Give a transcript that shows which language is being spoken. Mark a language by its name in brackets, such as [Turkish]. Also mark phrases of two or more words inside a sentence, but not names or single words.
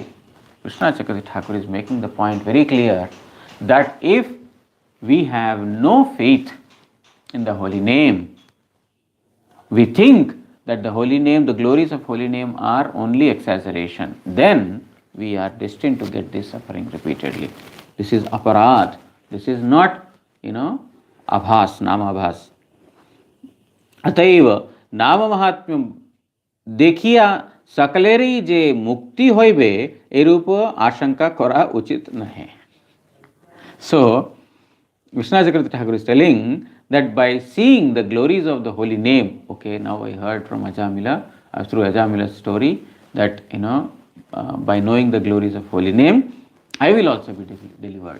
[English] Krishna Chakravarti Thakur is making the point very clear that if we have no faith in the holy name, we think that the holy name, the glories of holy name are only exaggeration, then we are destined to get this suffering repeatedly. This is aparad. This is not, abhas, namabhas. [Bangla] অতএব নাম মাহাত্ম্যম দেখিয়া সকলেরই যে মুক্তি হইবে এরূপ আশঙ্কা করা উচিত নহে. [English] So Vishnu Chakravarti Thakur is telling that by seeing the glories of the holy name, okay, now I heard from Ajamila, through Ajamila's story, that by knowing the glories of holy name, I will also be delivered.